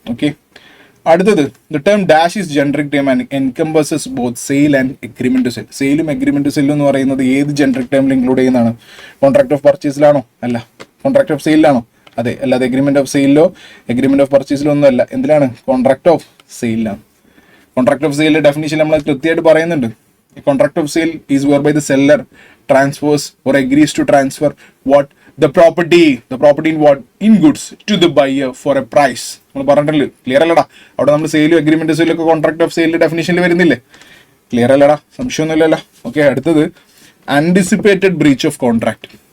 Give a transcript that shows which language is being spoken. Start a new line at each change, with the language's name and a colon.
English: okay,
Malayalam: അടുത്തത്,
English: The term dash is generic term and encompasses both sale and agreement to sell.
Malayalam: സെയിലും agreement to സെല്ലും എന്ന് പറയുന്നത് ഏത് generic ടേമിൽ ഇൻക്ലൂഡ് ചെയ്യുന്നതാണ്? Contract of പർച്ചേസിലാണോ? അല്ല. Contract of സെയിലാണോ? അതെ. അല്ലാതെ എഗ്രിമെന്റ് ഓഫ് സെയിലോ എഗ്രിമെന്റ് ഓഫ് പർച്ചേസിലോ ഒന്നും അല്ല. എന്തിലാണ്? Contract of സെയിലാണ്.
English: contract of സെയിലിന്റെ definition
Malayalam: നമ്മൾ കൃത്യമായിട്ട് പറയുന്നുണ്ട്.
English: A contract of sale is whereby the seller transfers or agrees to transfer what the property in what in goods to the buyer for a price.
Malayalam: നമ്മൾ പറഞ്ഞിട്ടില്ല, clear അല്ലടാ? അവിടെ നമ്മൾ സെയിലും agreement സെയിലും ഒക്കെ contract of സെയിലിന്റെ ഡെഫിനേഷനിൽ വരുന്നില്ലേ? ക്ലിയർ അല്ലടാ? സംശയമൊന്നുമില്ലല്ലോ? Okay, അടുത്തത് anticipated breach of contract.